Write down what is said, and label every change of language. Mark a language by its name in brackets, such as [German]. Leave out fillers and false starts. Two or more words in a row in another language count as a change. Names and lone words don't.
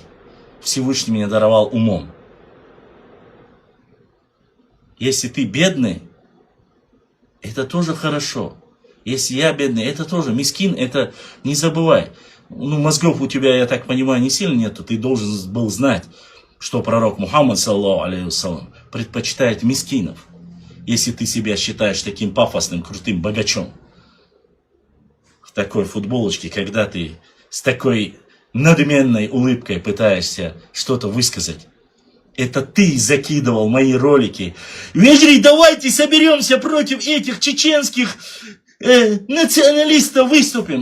[Russian] Всевышний меня даровал умом. Если ты бедный, это тоже хорошо. Если я бедный, это тоже. Мискин, это не забывай. Ну, мозгов у тебя, я так понимаю, не сильно нету. Ты должен был знать, что пророк Мухаммад, [Arabic] صلى الله عليه وسلم, [Russian] предпочитает мискинов. Если ты себя считаешь таким пафосным, крутым богачом. В такой футболочке, когда ты с такой надменной улыбкой пытаешься что-то высказать. Это ты закидывал мои ролики. Вежри, давайте соберемся против этих чеченских националистов, выступим.